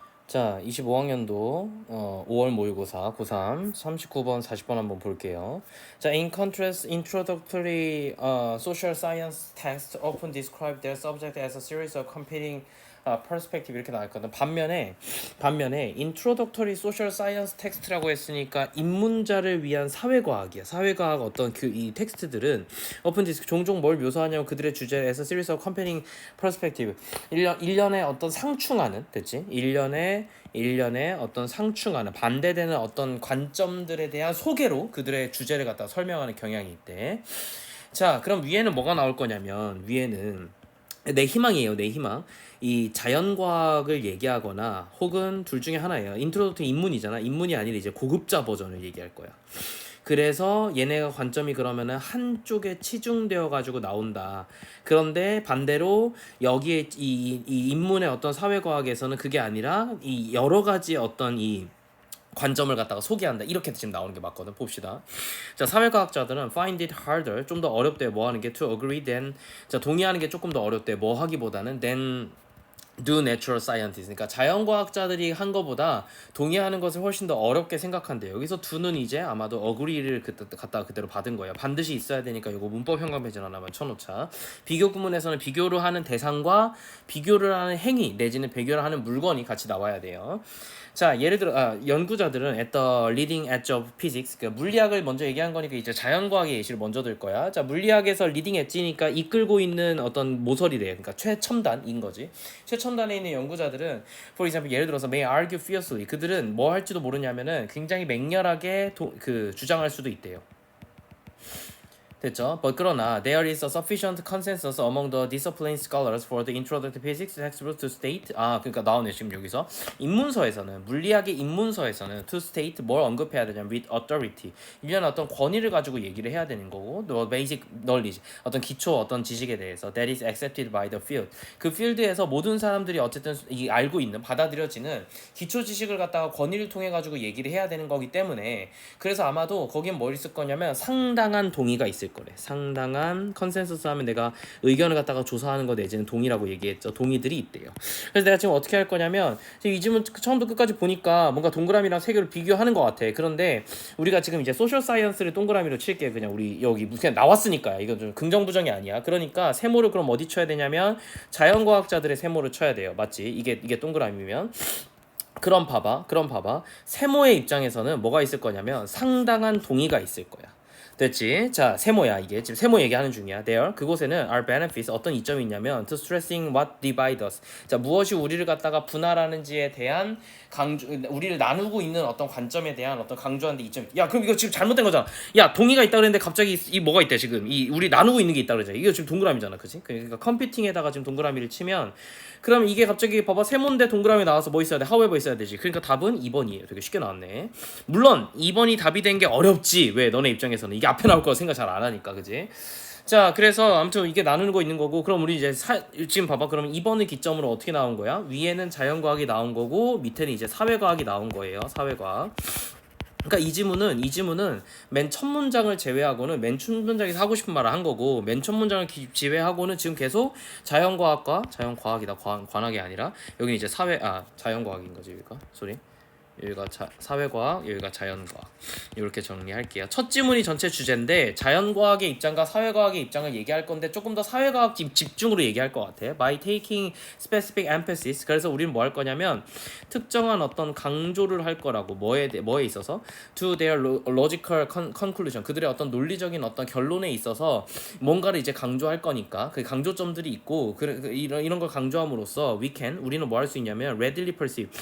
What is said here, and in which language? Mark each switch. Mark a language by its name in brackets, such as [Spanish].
[Korean] 자, 25학년도 5월 모의고사 고3 39번 40번 한번 볼게요. [English] 자, in contrast, introductory social science texts often describe their subject as a series of competing perspective [Korean] 이렇게 나왔거든. 반면에 [English] introductory social science text [Korean] 라고 했으니까 입문자를 위한 사회과학이야. 사회과학 어떤 이 텍스트들은 [English] often [Korean] 종종 뭘 묘사하냐면 그들의 주제 [English] as a series of competing perspective. [Korean] 일련의 어떤 상충하는 됐지? 일련의 어떤 상충하는 반대되는 어떤 관점들에 대한 소개로 그들의 주제를 갖다 설명하는 경향이 있대. 자, 그럼 위에는 뭐가 나올 거냐면 위에는 내 희망이에요. 내 희망. 이 자연과학을 얘기하거나 혹은 둘 중에 하나예요. 인트로덕트 입문이잖아. 입문이 아니라 이제 고급자 버전을 얘기할 거야. 그래서 얘네가 관점이 그러면은 한쪽에 치중되어 가지고 나온다. 그런데 반대로 여기에 이 인문의 어떤 사회과학에서는 그게 아니라 이 여러 가지 어떤 이 관점을 갖다가 소개한다. 이렇게 지금 나오는 게 맞거든. 봅시다. 자, 사회과학자들은 [English] find it harder. [Korean] 좀 더 어렵대. 뭐 하는 게 [English] to agree than. [Korean] 자, 동의하는 게 조금 더 어렵대. 뭐 하기보다는 [English] than do natural scientists. [Korean] 그러니까 자연과학자들이 한 거보다 동의하는 것을 훨씬 더 어렵게 생각한대요. 여기서 do는 이제 아마도 agree를 갖다가 그대로 받은 거예요. 반드시 있어야 되니까 이거 문법 현관 배제 하나만 쳐놓자. 비교 구문에서는 비교를 하는 대상과 비교를 하는 행위 내지는 비교를 하는 물건이 같이 나와야 돼요. 자, 예를 들어 연구자들은 [English] at the leading edge of physics, [Korean] 그러니까 물리학을 먼저 얘기한 거니까 이제 자연과학의 예시를 먼저 들 거야. 자, 물리학에서 leading edge니까 이끌고 있는 어떤 모서리래. 그러니까 최첨단인 거지. 최첨단에 있는 연구자들은 [English] for example [Korean] 예를 들어서 [English] may argue fiercely, [Korean] 그들은 뭐 할지도 모르냐면은 굉장히 맹렬하게 주장할 수도 있대요. 됐죠? [English] But [Korean] 그러나 [English] there is a sufficient consensus among the discipline scholars for the introductory physics textbook to state. [Korean] 그러니까 나오네 지금 여기서 입문서에서는 물리학의 입문서에서는 [English] to state [Korean] 뭘 언급해야 되냐면 [English] with authority [Korean] 이런 어떤 권위를 가지고 얘기를 해야 되는 거고 [English] the basic knowledge [Korean] 어떤 기초 어떤 지식에 대해서 [English] that is accepted by the field [Korean] 그 필드에서 모든 사람들이 어쨌든 이 알고 있는 받아들여지는 기초 지식을 갖다가 권위를 통해 가지고 얘기를 해야 되는 거기 때문에 그래서 아마도 거긴 뭘 있을 거냐면 상당한 동의가 있을 거래. 상당한 컨센서스 하면 내가 의견을 갖다가 조사하는 거 내지는 동의라고 얘기했죠. 동의들이 있대요. 그래서 내가 지금 어떻게 할 거냐면 이 질문 처음부터 끝까지 보니까 뭔가 동그라미랑 세 개를 비교하는 것 같아. 그런데 우리가 지금 이제 소셜 사이언스를 동그라미로 칠게. 그냥 우리 여기 그냥 나왔으니까 이건 좀 긍정부정이 아니야. 그러니까 세모를 그럼 어디 쳐야 되냐면 자연과학자들의 세모를 쳐야 돼요. 맞지? 이게 동그라미면. 그럼 봐봐. 세모의 입장에서는 뭐가 있을 거냐면 상당한 동의가 있을 거야. 됐지? 자, 세모야 이게. 지금 세모 얘기하는 중이야. [English] There. [Korean] 그곳에는 [English] our benefits [Korean] 어떤 이점이 있냐면 [English] to stressing what divides us. [Korean] 자, 무엇이 우리를 갖다가 분할하는지에 대한 우리를 나누고 있는 어떤 관점에 대한 어떤 강조하는 이점. 야, 그럼 이거 지금 잘못된 거잖아. 야, 동의가 있다 그랬는데 갑자기 이 뭐가 있대 지금. 이 우리 나누고 있는 게 있다 그러잖아. 이거 지금 동그라미잖아. 그지? 그러니까 컴퓨팅에다가 지금 동그라미를 치면 그럼 이게 갑자기 봐봐 세모인데 동그라미 나와서 뭐 있어야 돼? however 있어야 되지. 그러니까 답은 2번이에요. 되게 쉽게 나왔네. 물론 2번이 답이 된 게 어렵지. 왜? 너네 입장에서는 이게 앞에 나올 거 생각 잘 안 하니까. 그지? 자, 그래서 아무튼 이게 나누는 거 있는 거고 그럼 우리 이제 지금 봐봐. 그럼 2번을 기점으로 어떻게 나온 거야? 위에는 자연과학이 나온 거고 밑에는 이제 사회과학이 나온 거예요. 사회과학. 그러니까 이 지문은 맨 첫 문장을 제외하고는 맨 첫 문장에서 하고 싶은 말을 한 거고 맨 첫 문장을 제외하고는 지금 계속 자연과학이다. 관학이 아니라 여기는 이제 자연과학인 거지 여기가. 소리. 여기가 사회과학, 여기가 자연과학. 이렇게 정리할게요. 첫 지문이 전체 주제인데 자연과학의 입장과 사회과학의 입장을 얘기할 건데 조금 더 사회과학 집중으로 얘기할 것 같아. [English] By taking specific emphasis. [Korean] 그래서 우리는 뭐 할 거냐면 특정한 어떤 강조를 할 거라고 뭐에 있어서 [English] to their logical conclusion. [Korean] 그들의 어떤 논리적인 어떤 결론에 있어서 뭔가를 이제 강조할 거니까 그 강조점들이 있고 이런 걸 강조함으로써 우리는 뭐 할 수 있냐면 [English] readily perceive.